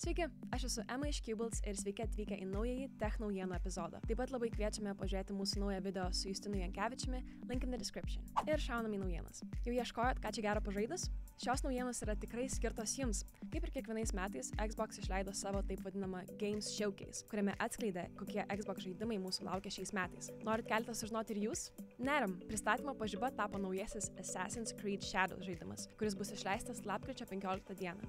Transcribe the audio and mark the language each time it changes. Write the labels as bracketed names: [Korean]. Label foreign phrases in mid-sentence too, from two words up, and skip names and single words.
[Lithuanian] Sveiki, aš esu Ema iš Cubalts ir sveiki atvykę į naująjį Tech naujienų epizodą. Taip pat labai kviečiame pažiūrėti mūsų naują video su Justinu Jankevičiumi, [English] link in the description. [Lithuanian] Ir šaunam į naujienas. Jau ieškojot, ką čia gero pažaidus? Šios naujienos yra tikrai skirtos jums. Kaip ir kiekvienais metais, Xbox išleido savo taip vadinamą Games Showcase, kuriame atskleidė, kokie Xbox žaidimai mūsų laukia šiais metais. Norit keletą sužinoti ir jūs? Nerim, pristatymo pažiba tapo naujasis Assassin's Creed Shadows žaidimas, kuris bus išleistas lapkričio 15 dieną.